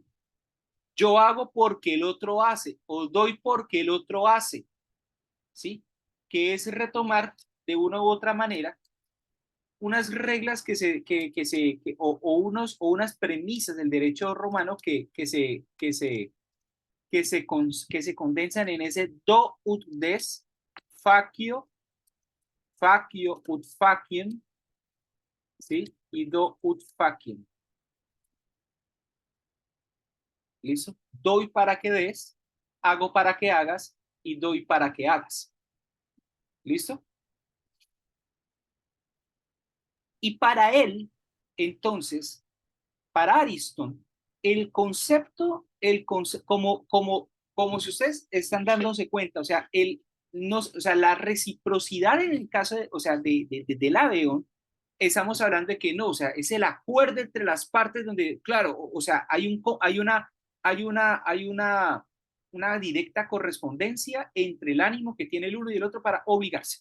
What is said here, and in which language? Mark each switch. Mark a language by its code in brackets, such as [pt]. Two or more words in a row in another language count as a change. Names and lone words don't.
[es] Yo hago porque el otro hace, o doy porque el otro hace, ¿sí? Que es retomar de una u otra manera unas reglas o unas premisas del derecho romano que se condensan en ese [la] do ut des, facio, facio ut faciem, [es] ¿sí? [la] Y do ut faciem. [es] ¿Listo? Doy para que des, hago para que hagas y doy para que hagas. ¿Listo? Y para él, entonces, para Ariston, como si ustedes están dándose cuenta, o sea, o sea, la reciprocidad en el caso de, o sea, del Adeon, estamos hablando de que no, o sea, es el acuerdo entre las partes donde, claro, o sea, hay una directa correspondencia entre el ánimo que tiene el uno y el otro para obligarse.